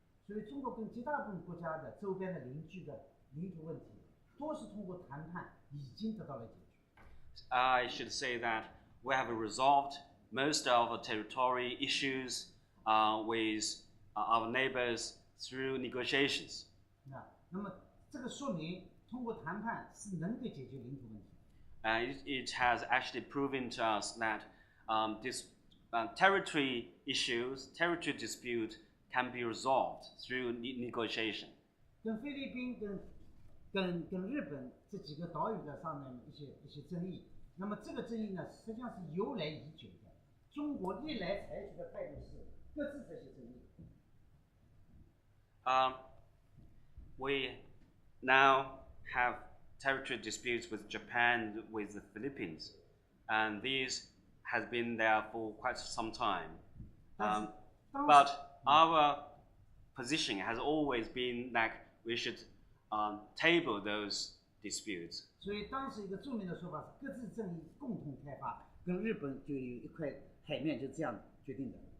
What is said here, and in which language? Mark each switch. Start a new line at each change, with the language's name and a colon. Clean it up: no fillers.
Chinese: 所以中国跟绝大部分国家的周边的邻居的领土问题，都是通过谈判已经得到了解决。
English: I should say that we have resolved most of our territorial issues with our neighbors through negotiations.
Chinese: 那么这个说明通过谈判是能够解决领土问题。
English: It has actually proven to us that this territory issues, territory dispute can be resolved through negotiation.
Chinese: 跟菲律宾、跟日本这几个岛屿的上面一些争议，那么这个争议呢，实际上是由来已久的。中国历来采取的态度是搁置这些争议。
English: We now have territory disputes with Japan, with the Philippines, and these has been there for quite some time. But our position has always been that we should table those disputes.
Chinese: 所以当时一个著名的说法是各自争议，共同开发，跟日本就有一块海面就这样决定的。